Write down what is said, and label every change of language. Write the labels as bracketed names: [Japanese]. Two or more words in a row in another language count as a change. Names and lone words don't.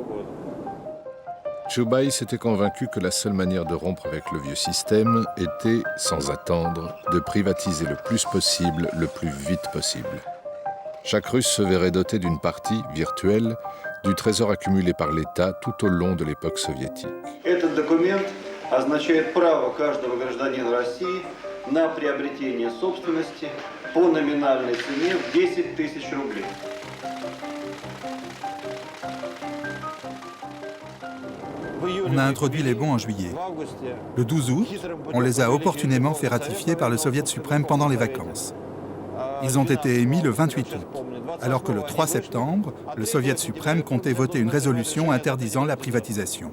[French] Chubais s'était convaincu que la seule manière de rompre avec le vieux système était, sans attendre, de privatiser le plus possible, le plus vite possible. Chaque Russe se verrait doté d'une partie, virtuelle, du trésor accumulé par l'État tout au long de l'époque soviétique. [Russian] Этот документ означает право каждого гражданина России на приобретение собственности по номинальной цене в 10 тысяч рублей. [French] On a introduit les bons en juillet. Le 12 août, on les a opportunément fait ratifier par le Soviet suprême pendant les vacances. Ils ont été émis le 28 août, alors que le 3 septembre, le Soviet suprême comptait voter une résolution interdisant la privatisation.